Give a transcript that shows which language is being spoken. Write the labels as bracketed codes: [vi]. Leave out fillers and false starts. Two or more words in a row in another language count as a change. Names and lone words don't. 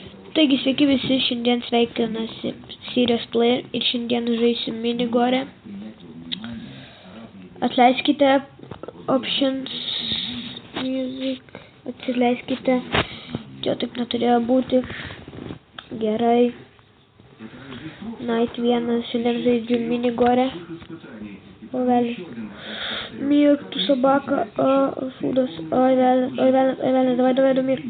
[lt] Taigi sveiki visi, šiandien sveikinasi Serious Player ir šiandien žaisim minigorę. Atleiskite [en] options music, [lt] atleiskite, čia taip neturėjo būti. Gerai. Night 1, šiandien žaidžiu minigorę. O velnis. Mirk, tu собака, šūdas, oi velnis, davai, du mirk.